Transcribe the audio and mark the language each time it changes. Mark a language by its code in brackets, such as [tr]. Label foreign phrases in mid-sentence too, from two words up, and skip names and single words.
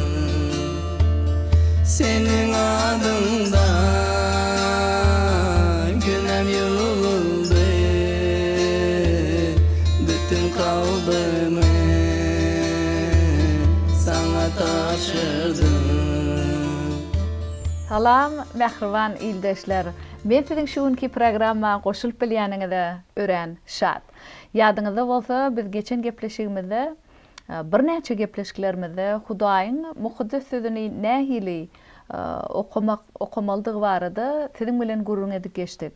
[tk] senin adında günem yuvuldu bütün kalbimi sana tapşırdım. Salam, mehriban ildeşler. Men sizin şuunki programma qoşulup bilýäningizde ören şat. Ýadyňyzda bolsa biz geçen gepleşigimizde bir näçe gepleşiklerimizde Hudaýyň mukaddes sözüni nähili okumaldygy barada sizin bilen gurrun edip geçdik.